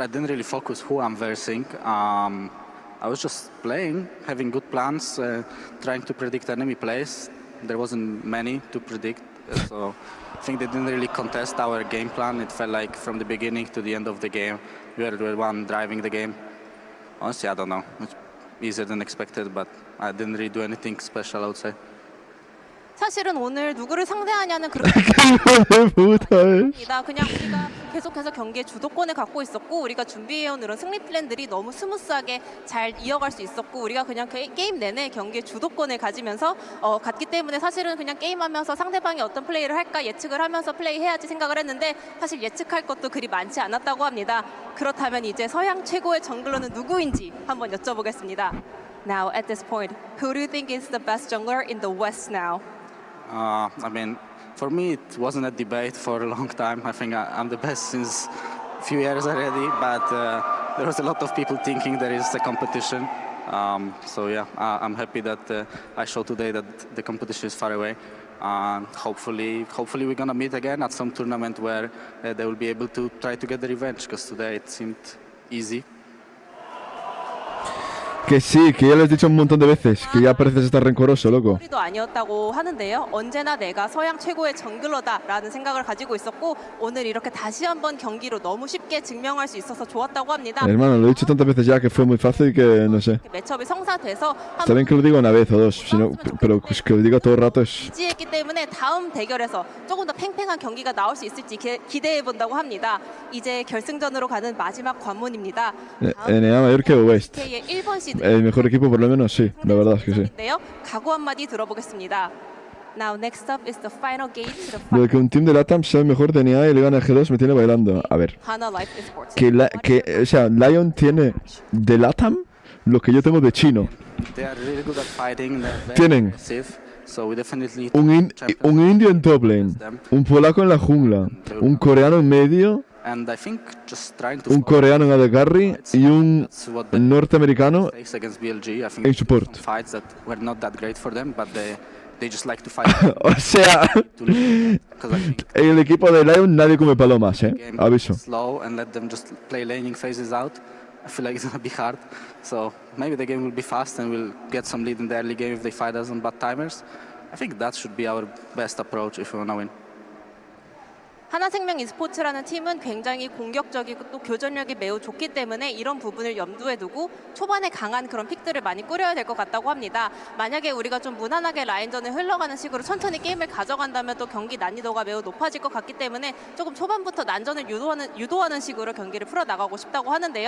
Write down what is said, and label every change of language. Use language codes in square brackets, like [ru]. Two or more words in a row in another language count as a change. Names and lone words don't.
[en] I didn't really focus who I'm versing. I was just playing, having good plans, trying to predict enemy plays. There wasn't many to predict, so I think they didn't really contest our game plan. It felt like from the beginning to the end of the game, we were the one driving the game. Honestly, I don't know. It's easier than expected, but I didn't really do anything special, I would say. [ko] 사실은 오늘 누구를 상대하냐는 그렇게 그냥 우리가 계속해서 경기의 주도권을 갖고 있었고 우리가 준비해온 이런 승리 플랜들이 너무 스무스하게 잘 이어갈 수 있었고 우리가 그냥 게임 내내 경기의 주도권을 가지면서 갔기 때문에 사실은 그냥 게임하면서 상대방이 어떤 플레이를 할까 예측을 하면서 플레이해야지 생각을 했는데 사실 예측할 것도 그리 많지 않았다고 합니다. 그렇다면 이제 서양 최고의 정글러는 누구인지 한번 여쭤보겠습니다. [en] Now at this point, who do you think is the best jungler in the West now? I mean, for me, it wasn't a debate for a long time. I think I'm the best since a few years already, but there was a lot of people thinking there is a competition. So yeah, I'm happy that I showed today that the competition is far away. Hopefully we're gonna meet again at some tournament where they will be able to try to get the revenge, because today it seemed easy. [es] Que sí, que ya lo he dicho un montón de veces, que ya pareces estar rencoroso, loco. [ko] 도 아니었다고 하는데요. 언제나 내가 서양 최고의 정글러다라는 생각을 가지고 있었고 오늘 이렇게 다시 한번 경기로 너무 쉽게 증명할 수 있어서 좋았다고 합니다. [es] Hermano, lo he dicho tantas veces ya que fue muy fácil que no sé. [ko] 매첩이 성사돼서 [es] Está bien que lo diga una vez o dos, sino, pero que lo diga todo el rato es. [ko] 지지했기 때문에 다음 대결에서 조금 더 팽팽한 경기가 나올 수 있을지 기대해 본다고 합니다. 이제 결승전으로 가는 마지막 관문입니다. [es] NA mayor que West. [ko] 일본 시드. [es] El mejor equipo por lo menos sí, la verdad es que sí. [ko] 각오 한마디 들어보겠습니다. [en] Now next up is the final gate to the [es] Lo de que un team de LATAM sea el mejor de NA y le gane a G2 me tiene bailando. A ver. O sea, Lion tiene de LATAM lo que yo tengo de chino. Tienen un indio en [en] top lane, [es] un polaco en la jungla, un coreano en medio, un coreano en [en] AD Carry [es] y un norteamericano en support. O sea, en el equipo de Lion nadie come palomas, aviso. [en] I feel like it's gonna be hard, so maybe the game will be fast and we'll get some lead in the early game if they fight us on bad timers. I think that should be our best approach if we wanna win. [ko] 하나생명 e스포츠라는 팀은 굉장히 공격적이고 또 교전력이 매우 좋기 때문에 이런 부분을 염두에 두고 초반에 강한 그런 픽들을 많이 꾸려야 될 것 같다고 합니다. 만약에 우리가 좀 무난하게 라인전을 흘러가는 식으로 천천히 게임을 가져간다면 또 경기 난이도가 매우 높아질 것 같기 때문에 조금 초반부터 난전을 유도하는 식으로 경기를 풀어나가고 싶다고 하는데요.